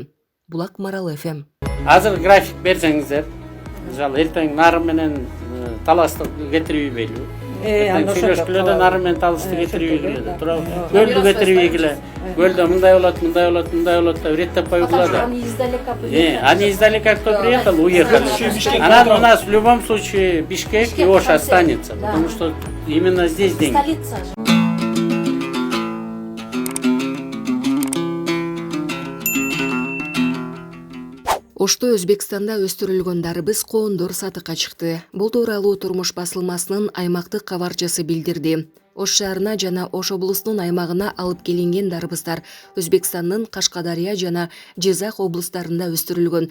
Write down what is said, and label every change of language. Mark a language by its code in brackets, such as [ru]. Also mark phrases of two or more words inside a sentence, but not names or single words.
[ky] Булак Марал ФМ. Азыр график берсеңиздер, мисалы эртең Нарын менен Таласты кетирүү белүү. Сүйлөшкүлө да Нарын менен Таласты кетирүү келет. Туурабы? Көлдү кетирүү келет. Көлдө мындай болот, мындай болот, мындай болот деп реттеп койгула да. [ru] Они издалека кто приехал, уехали. Она у нас в любом случае Бишкек и Ош останется, потому что именно здесь деньги. [ky] Ошто Өзбекстанда өстүрүлгөн дарбыз коондор сатыкка чыкты. Бул тууралуу Турмуш басылмасынын аймактык кабарчысы билдирди. Ош шаарына жана Ош облусунун аймагына алып келинген дарбыздар Өзбекстандын Кашкадария жана Жизак облустарында өстүрүлгөн.